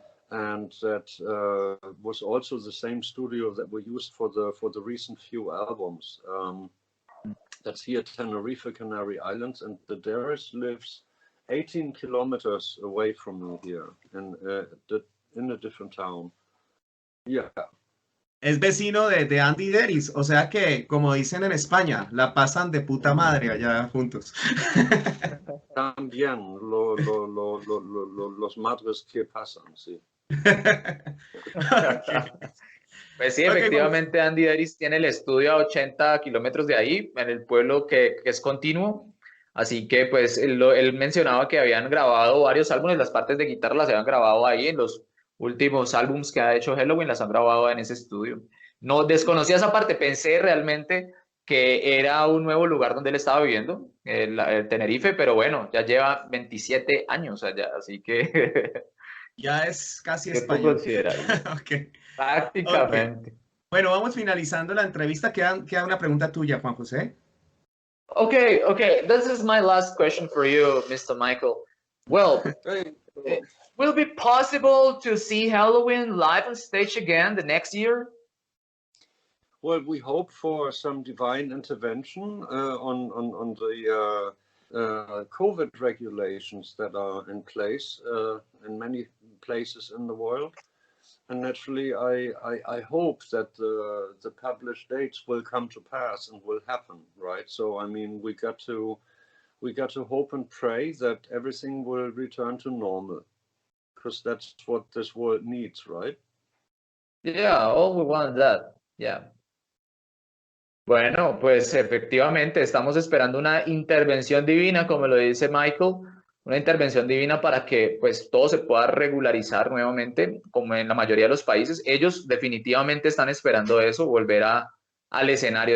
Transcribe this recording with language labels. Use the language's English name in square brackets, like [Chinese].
[English] And that was also the same studio that we used for the recent few albums. That's here at Tenerife, Canary Islands, and the Derris lives 18 kilometers away from me here, in a different town. Yeah. [Spanish] Es vecino de Andy Deris, o sea que, como dicen en España, la pasan de puta madre allá juntos. También los madres que pasan, sí. Okay. Pues sí, efectivamente Andy Deris tiene el estudio a 80 kilómetros de ahí, en el pueblo que es continuo. Así que pues él mencionaba que habían grabado varios álbumes, las partes de guitarra las habían grabado ahí en los últimos álbumes que ha hecho Helloween, las han grabado en ese estudio. No desconocía esa parte, pensé realmente que era un nuevo lugar donde él estaba viviendo, el Tenerife, pero bueno, ya lleva 27 años allá, así que... Ya es casi español. Okay. Prácticamente. Okay. Bueno, vamos finalizando la entrevista. Queda una pregunta tuya, Juan José. Okay. [English] This is my last question for you, Mr. Michael. Well, will it be possible to see Helloween live on stage again the next year? Well, we hope for some divine intervention on the COVID regulations that are in place in many places in the world. And naturally, I hope that the published dates will come to pass and will happen, right? So, I mean, we got to hope and pray that everything will return to normal. because that's what this world needs, right? Yeah, all we want is that. Yeah. [Spanish] Bueno, pues efectivamente estamos esperando una intervención divina, como lo dice Michael, una intervención divina para que pues todo se pueda regularizar nuevamente, como en la mayoría de los países. Ellos definitivamente están esperando eso, volver al escenario.